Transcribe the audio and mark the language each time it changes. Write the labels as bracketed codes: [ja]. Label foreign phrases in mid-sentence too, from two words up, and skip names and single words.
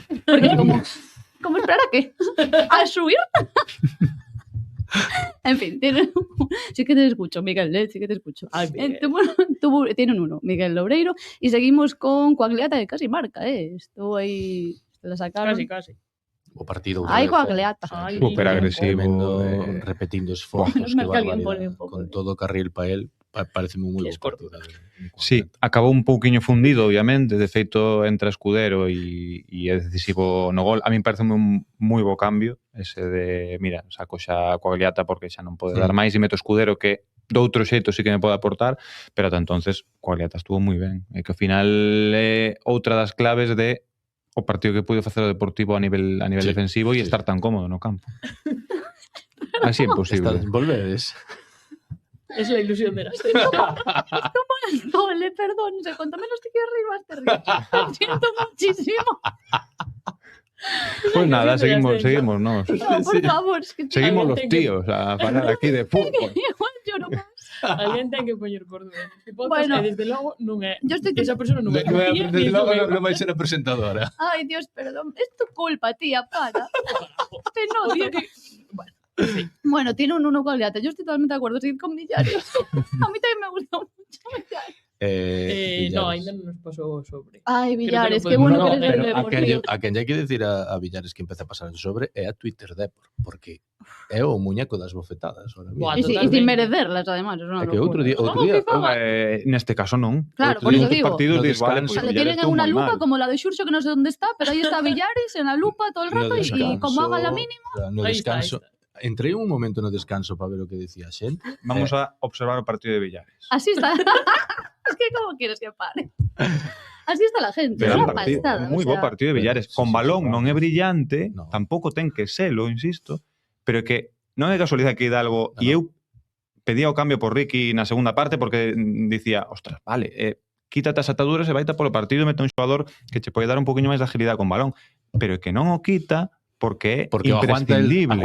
[es] Porque como esperar a qué? ¿A subir? En fin, sí que te escucho, Miguel, sí que te escucho. Ay, Miguel. Tiene un 1, Miguel Loureiro. Y seguimos con Coagliata, que casi marca, Estuvo ahí, se la sacaron. Casi. [gl] O partido. Ai, Coagliata. Súper agresivo. Repetindo esforzos, Menos mal que alguén pone un pouco con todo o carril para él, parece moi bo partido. Sí, acabou un pouquiño fundido, obviamente, de feito entre Escudero e é decisivo no gol. A mí parece un moi bo cambio, ese de, mira, saco xa Coagliata porque xa non pode dar máis e meto Escudero que de outro xeito sí que me pode aportar, pero ata entonces Coagliata estuvo moi ben. E que ao final é outra das claves de o partido que puido facer o Deportivo a nivel defensivo e estar tan cómodo no campo. [es] Así é imposible. [gl] Volvedes. [es] Es la ilusión de la Dole, perdón, se cuanto menos te quieres reír, más te ríes. Lo siento muchísimo. Pues nada, seguimos, ¿no? No, por favor. Es que seguimos los tíos a parar aquí de fútbol. Igual lloro más. [gl] Alguén ten que poñer cordón. Bueno, desde logo non é. [es] Yo estoy... [gl] Esa persona non é. Desde logo non vai ser a presentadora. [es] Ay, Dios, perdón. Es tu culpa, tía, para. Te odio. Bueno. Sí. Bueno, tiene un 1 Coagliata. Yo estoy totalmente de acuerdo. Seguir con Villares. A mí también me gustó mucho Villares. No, [gl] ainda non nos pasou sobre. [es] Ay, Villares, qué bueno que eres del Deportivo. [gl] A quen lle hai que decir a Villares que empeza a pasar el sobre é a Twitter Depor, porque é o muñeco das bofetadas. [es] E sin merecerlas, además. [gl] É que outro día neste caso non. [es] Claro, por eso digo. Partidos le tienen en una lupa como la de Xurxo, [gl] que non sei onde está, pero aí está [es] Villares en la lupa todo el rato y como haga la mínima. No descanso. [gl] Entré un momento no descanso para ver o que decía a xente. Vamos a observar o partido de Villares. [es] Así está. Es que como quieres que pare. Así está la gente. [gl] Pero moi bo partido de Villares. Con balón non é brillante, tampouco ten que selo, insisto, pero que non é casualidade que Hidalgo e eu pedía o cambio por Ricky na segunda parte porque dicía, ostras, vale, quítate as ataduras e vaita polo partido e mete un xogador que che pode dar un poquinho máis de agilidade con balón, pero é que non o quita porque imprescindible.